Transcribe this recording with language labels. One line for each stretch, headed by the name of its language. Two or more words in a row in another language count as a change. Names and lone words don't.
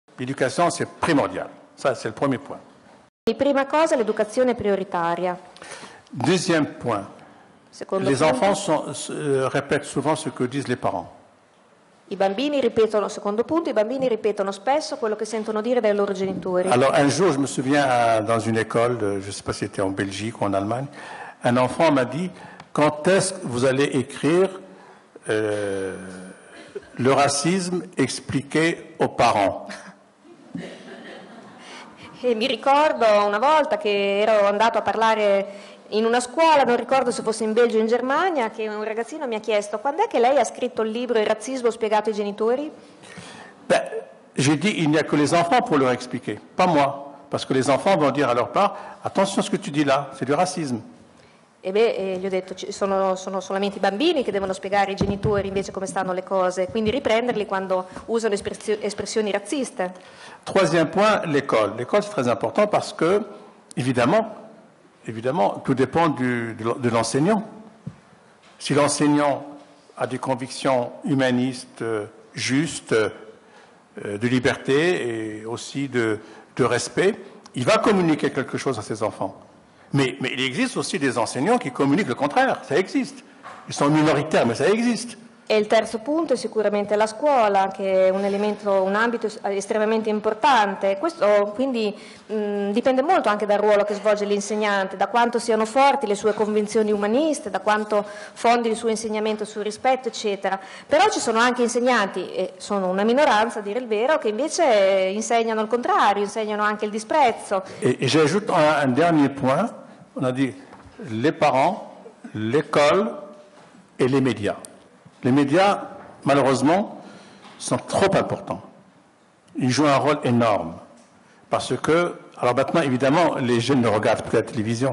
French: l'éducation, c'est primordial. Ça, c'est le premier point.
Italian: Prima cosa, l'educazione è prioritaria.
French: Deuxième point,
Italian: Secondo
French: les
Italian: punto,
French: enfants répètent souvent ce que disent les parents.
Italian: i bambini ripetono, secondo punto, i bambini ripetono spesso quello che sentono dire dai loro genitori.
French: Alors un jour, je me souviens, dans une école, je ne sais pas si c'était en Belgique ou en Allemagne, un enfant m'a dit, quand est-ce que vous allez écrire le racisme expliqué aux parents?
Italian: E mi ricordo una volta che ero andato a parlare in una scuola, non ricordo se fosse in Belgio o in Germania, che un ragazzino mi ha chiesto: quando è che lei ha scritto il libro Il razzismo spiegato ai genitori?
French: Ben, j'ai dit, il n'y a que les enfants pour leur expliquer, pas moi. Parce que les enfants vont dire à leurs parents, attention à ce que tu dis là, c'est du racisme.
Italian: Gli ho detto, sono solamente i bambini che devono spiegare ai genitori invece come stanno le cose, quindi riprenderli quando usano espressioni razziste.
French: Troisième point, l'école. L'école, c'est très important parce que, évidemment, tout dépend de l'enseignant. Si l'enseignant a des convictions humanistes, justes, de liberté et aussi de respect, il va communiquer quelque chose à ses enfants. Mais il existe aussi des enseignants qui communiquent le contraire, ça existe. Ils sont minoritaires, mais ça existe.
Italian: E il terzo punto è sicuramente la scuola, che è un ambito estremamente importante. Questo quindi dipende molto anche dal ruolo che svolge l'insegnante, da quanto siano forti le sue convinzioni umaniste, da quanto fondi il suo insegnamento sul rispetto, eccetera. Però ci sono anche insegnanti, e sono una minoranza a dire il vero, che invece insegnano il contrario, insegnano anche il disprezzo.
French: Et j'ajoute un dernier point, on a dit les parents, l'école et les médias. Les médias, malheureusement, sont trop importants. Ils jouent un rôle énorme. Parce que, alors maintenant, évidemment, les jeunes ne regardent plus la télévision.